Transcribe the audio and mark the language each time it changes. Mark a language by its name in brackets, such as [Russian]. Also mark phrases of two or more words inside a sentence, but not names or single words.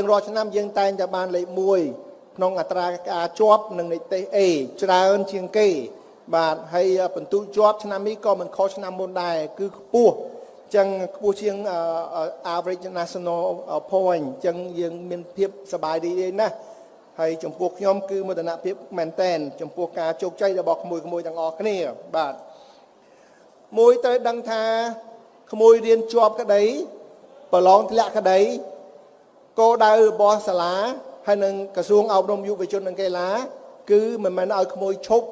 [Khmer] រាល់ឆ្នាំយើងតែងតែបានលេខ1ក្នុងអត្រាការជាប់នឹងនិទ្ទេស A ច្រើនជាងគេបាទហើយបន្ទុកជាប់ឆ្នាំនេះក៏មិនខុសឆ្នាំមុនដែរគឺខ្ពស់ចឹងខ្ពស់ជាង [English] average national point [Khmer] ចឹងយើងមានភាពសប្បាយរីករាយណាស់ហើយចំពោះខ្ញុំគឺមោទនភាពមែន តែនចំពោះការជោគជ័យរបស់ក្មួយទាំងអស់គ្នាបាទមួយត្រូវដឹងថាក្មួយរៀនជាប់ក្តីប្រឡងធ្លាក់ក្តីគោលដៅរបស់សាលាហើយនឹងក្រសួងអប់រំយុវជននិងកីឡាគឺមិនមែនឲ្យក្មួយឈប់